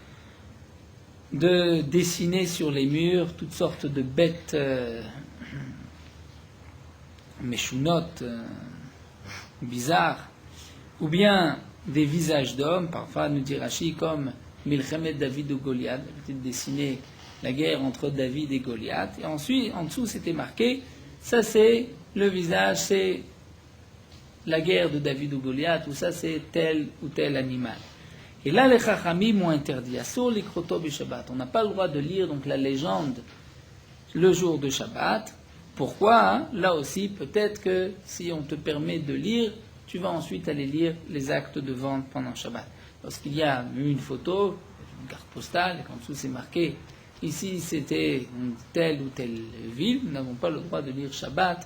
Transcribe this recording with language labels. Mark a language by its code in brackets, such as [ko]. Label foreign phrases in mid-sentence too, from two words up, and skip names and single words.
[fr] de dessiner sur les murs toutes sortes de bêtes méchounotes, bizarres, ou bien des visages d'hommes, parfois nous dit Rashi comme Milchemet David ou Goliath, l'habitude de dessiner la guerre entre David et Goliath, et ensuite en dessous c'était marqué, ça c'est le visage, c'est la guerre de David ou Goliath, ou ça c'est tel ou tel animal. Et là, les Chachamim m'ont interdit. [he] אסור לקרותו בשבת. [fr] On n'a pas le droit de lire donc la légende le jour de Shabbat. Pourquoi? Là aussi, peut-être que si on te permet de lire, tu vas ensuite aller lire les actes de vente pendant Shabbat. Lorsqu'il y a une photo, une carte postale, et qu'en dessous c'est marqué, ici c'était telle ou telle ville, nous n'avons pas le droit de lire Shabbat.